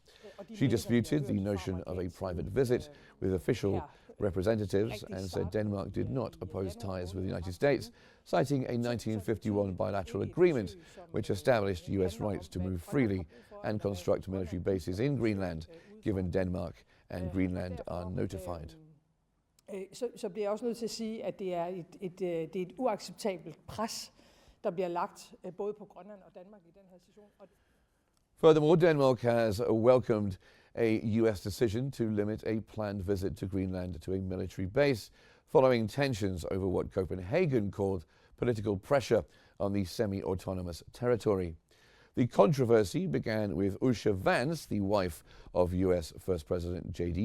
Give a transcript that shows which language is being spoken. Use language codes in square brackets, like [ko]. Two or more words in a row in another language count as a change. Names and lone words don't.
[en] She disputed the notion of a private visit with official representatives and said Denmark did not oppose ties with the United States, citing a 1951 bilateral agreement which established US rights to move freely and construct military bases in Greenland, given Denmark and Greenland are notified. [da] Så bliver jeg også nødt til at sige, at det er et uacceptabelt pres, der bliver lagt både på Grønland og Danmark i den her situation. [en] Furthermore, Denmark has welcomed a US decision to limit a planned visit to Greenland to a military base, following tensions over what Copenhagen called political pressure on the semi-autonomous territory. The controversy began with Usha Vance, the wife of US First President J.D.